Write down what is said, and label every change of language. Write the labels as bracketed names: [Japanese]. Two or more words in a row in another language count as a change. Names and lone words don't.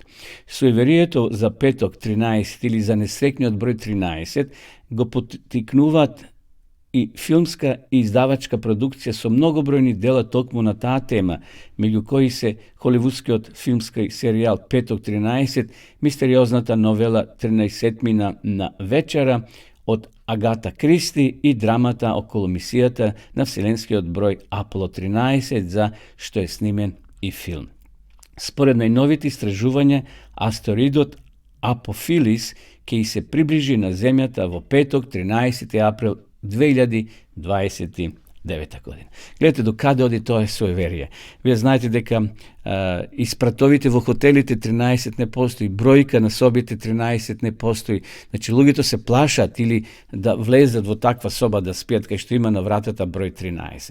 [Macedonian] Суеверието за петок 13 или за несреќниот број 13 го поттикнуваат и филмска и издавачка продукција со многобројни дела токму на таа тема, меѓу кои се холивудскиот филмски серијал Петок 13, мистериозната новела 13 на вечера од Агата Кристи и драмата околу мисијата на вселенскиот број Аполо 13, за што е снимен и филм. Според најновите истражувања, астероидот Апофилис ki se približi na zemljata во петок, 13. април 2029 година. Гледате до каде оди тоа суеверие. Вие знаете дека испратовите во хотелите 13 не постои, бројка на собите 13 не постои. Значи луѓето се плашат или да влезат во таква соба да спијат кај што има на вратата број 13.